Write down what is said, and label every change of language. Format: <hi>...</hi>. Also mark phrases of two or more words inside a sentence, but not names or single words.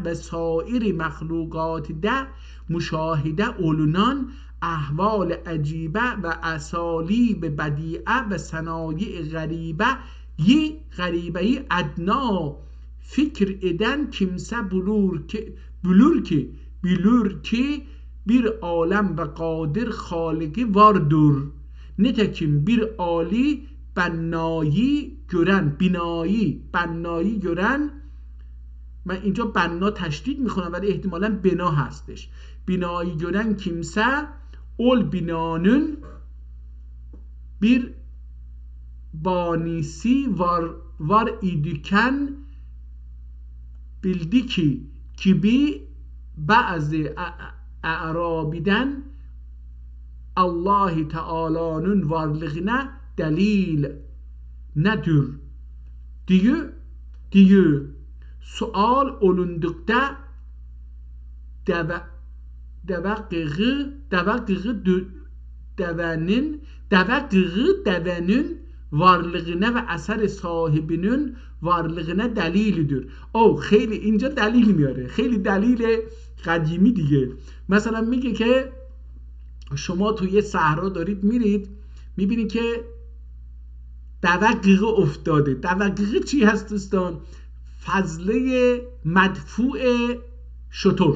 <tr>ve sair mahlukatda müşahede olunan ahval acibe ve asalib bedi'e ve sanayi garibeyi adna fikir eden kimse bilur ki bir alem ve kadir haliki vardır. Nitekim bir ali بنایی gören</tr> <fa>من اینجا بنا تشدید میخونم ولی احتمالاً بنا هستش.</fa> <tr>بینایی gören kimse ol binanın bir banisi var idiken bildi ki gibi bazı a'rabiden Allah Teala'nın varlığına delil nedir diye sual olundukta devenin varlığına ve eser sahibinin varlığına delilidir.</tr> <fa>خیلی اینجا دلیل میاره. خیلی دلیل قدیمی دیگه. مثلا میگه که شما توی صحرا دارید میرید میبینید که دوقیقه افتاده. دوقیقه چی هست دوستان؟ فضله مدفوع شتر.</fa>